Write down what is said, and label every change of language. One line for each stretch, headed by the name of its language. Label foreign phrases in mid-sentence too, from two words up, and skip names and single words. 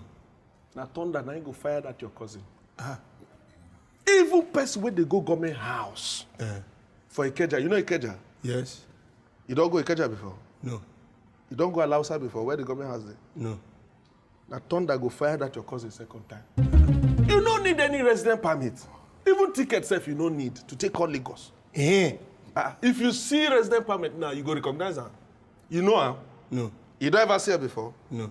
Nigerian Pidgin: Now thunder, now you go fire at your cousin. Even person when they go government house for Ikeja. You know Ikeja? Yes. You don't go Ikeja before? No. You don't go Alausa before? Where the government house there? No. Now thunder go fire at your cousin second time. You don't need any resident permit. Even ticket self you don't need to take on Lagos. If you see resident permit now, you go recognize her. You know her? No. You don't ever see her before? No.